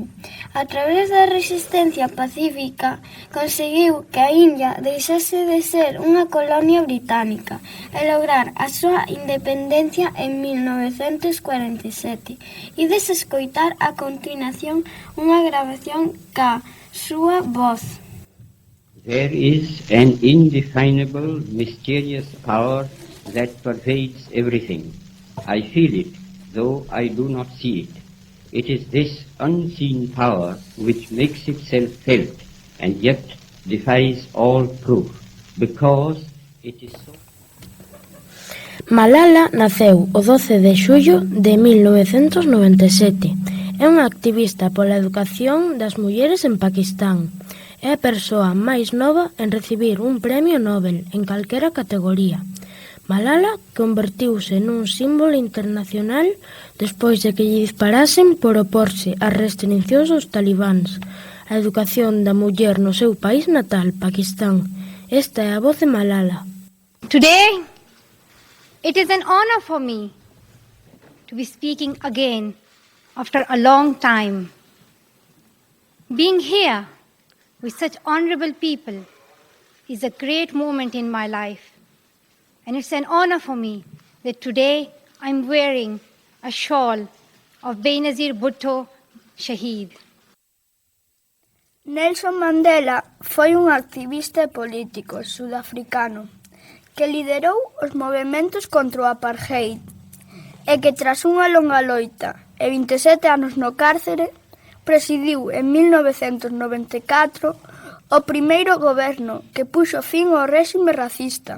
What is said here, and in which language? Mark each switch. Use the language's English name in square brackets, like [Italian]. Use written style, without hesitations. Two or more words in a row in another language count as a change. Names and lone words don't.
[Galician] A través da resistencia pacífica conseguiu que a India deixase de ser unha colonia británica e lograr a súa independencia en 1947. Ides escoitar a continuación unha grabación ca súa voz. [English] There is an indefinable, mysterious power that pervades everything. I feel it, though I do not see it. It is this unseen power which makes itself felt and yet defies all proof, because it is so... [Galician] Malala naceu o 12 de xullo de 1997. É unha activista pola educación das mulleres en Pakistán. É a persoa máis nova en recibir un premio Nobel en calquera categoría. Malala convertiuse nun símbolo internacional despois de que lle disparasen por oporse ás restriccións dos talibáns, a educación da muller no seu país natal, Pakistán. Esta é a voz de Malala. [English] Today, it is an honor for me to be speaking again after a long time. Being here with such honorable people is a great moment in my life. And it's an honor for me that today I'm wearing a shawl of Benazir Bhutto Shaheed. [Galician] Nelson Mandela foi un activista político sudafricano que liderou os movementos contra o apartheid e que tras unha longa loita e 27 anos no cárcere presidiu en 1994 o primeiro goberno que puxo fin ao réxime racista.